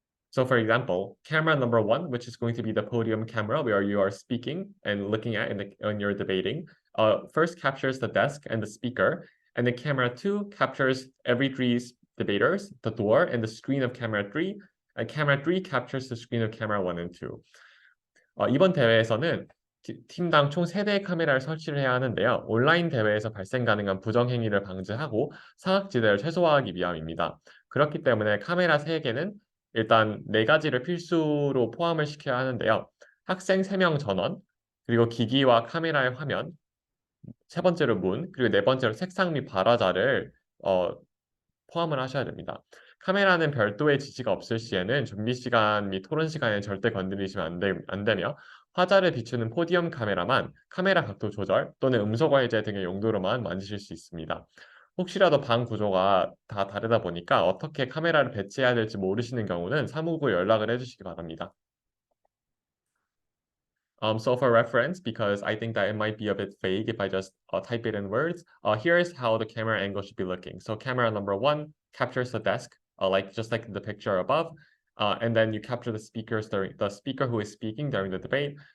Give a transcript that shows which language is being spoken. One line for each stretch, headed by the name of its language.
English: So for example, camera number 1, which is going to be the podium camera where you are speaking and looking at when you're debating, first captures the desk and the speaker, and then camera 2 captures every 3 debaters, the door, and the screen of camera 3, and camera 3 captures the screen of camera 1 and 2.
Korean: 이번 대회에서는 팀당 총 3대의 카메라를 설치를 해야 하는데요. 온라인 대회에서 발생 가능한 부정행위를 방지하고 사각지대를 최소화하기 위함입니다. 그렇기 때문에 카메라 3개는 일단 4가지를 필수로 포함을 시켜야 하는데요. 학생 3명 전원, 그리고 기기와 카메라의 화면, 3번째로 문, 그리고 4번째로 색상 및 발화자를 포함을 하셔야 됩니다. 카메라는 별도의 지시가 없을 시에는 준비 시간 및 토론 시간에 절대 건드리시면 안 되며 화자를 비추는 포디움 카메라만 카메라 각도 조절 또는 음소거 해제 등의 용도로만 만지실 수 있습니다. 혹시라도 방 구조가 다 다르다 보니까 어떻게 카메라를 배치해야 될지 모르시는 경우는 사무국에 연락을 해주시기 바랍니다.
English: So for reference, because I think that it might be a bit vague if I just type it in words, here is how the camera angle should be looking. So camera number 1 captures the desk, just like the picture above, and then you capture the speaker who is speaking during the debate.